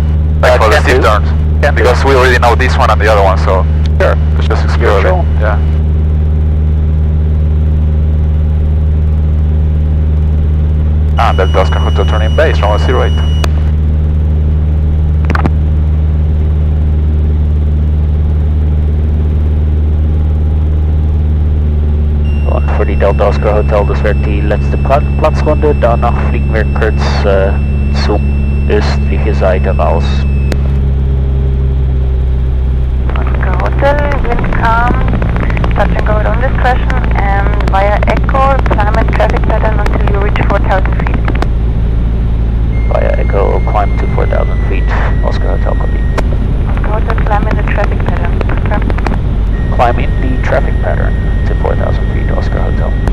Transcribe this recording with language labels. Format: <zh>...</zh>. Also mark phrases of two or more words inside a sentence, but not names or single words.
<en>Like for the steep turns? Because we already know this one and the other one, so Sure. let's just explore it. Sure. Yeah. And that does come to turning base from 08.</en> <nl>Voor die Delta Oscar Hotel, dus werd die laatste Platzrunde.</nl> <de>Danach fliegen wir kurz zum östlichen Seite raus.</de> <en>Oscar Hotel, wind calm, touch and go on discretion, and via Echo, climb and traffic pattern until you reach 4,000 feet. Via Echo, climb to 4,000 feet. Oscar Hotel, copy. Oscar Hotel, climb in the traffic pattern. Confirm. Climb in the traffic pattern to 4,000 feet, Oscar Hotel.</en>